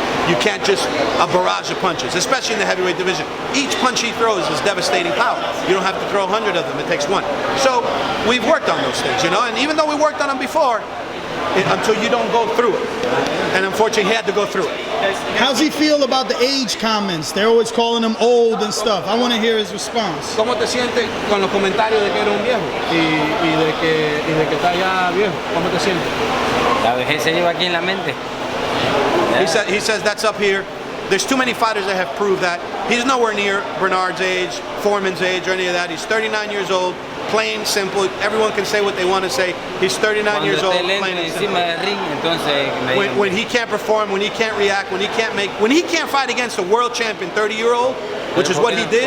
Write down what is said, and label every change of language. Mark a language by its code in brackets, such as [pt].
[en] You can't just a barrage of punches, especially in the heavyweight division. Each punch he throws is devastating power. You don't have to throw 100 of them, it takes one. So we've worked on those things, you know, and even though we worked on them before, until you don't go through it. And unfortunately, he had to go through it. How's he feel about the age comments? They're always calling him old and stuff. I want to hear his response. [es] ¿Cómo te sientes con los comentarios de que eres un viejo y de que estás ya viejo? ¿Cómo te sientes? La vejez se lleva aquí en la mente. [en] He says that's up here. There's too many fighters that have proved that. He's nowhere near Bernard's age, Foreman's age, or any of that. He's 39 years old, plain, simple. Everyone can say what they want to say. He's 39 years old, plain and simple. When he can't perform, when he can't react, when he can't fight against a world champion 30-year-old, which is what he did.